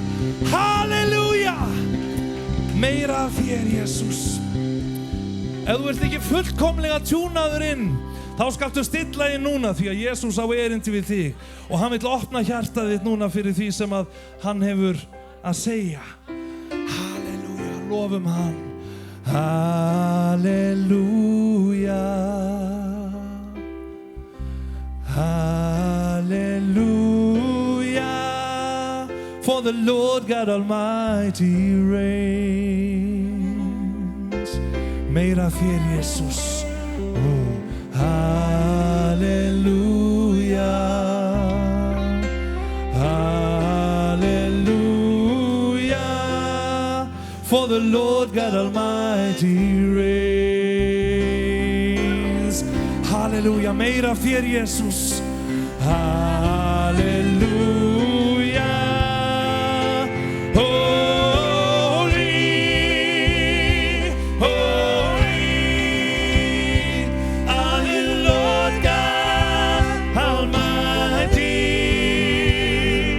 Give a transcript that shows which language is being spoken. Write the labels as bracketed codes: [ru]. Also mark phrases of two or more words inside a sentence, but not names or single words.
[is] Halleluja. Meira af þér, Jesus. Ef þú ert ekki fullkomlega tjúnaður inn, þá skaltu stilla inn núna því að Jesus á erindi við þig og hann vill opna hjartað þitt núna fyrir því sem að hann hefur að segja. Halleluja, lofum hann. Halleluja. [en] Hallelujah, for the Lord God Almighty reigns. [is] Meira þér, Jesus. [en] Oh, hallelujah, hallelujah, for the Lord God Almighty reigns. [is] Halleluja, meira þér, Jesus. Halleluja. [en] Holy, holy, are the Lord God Almighty.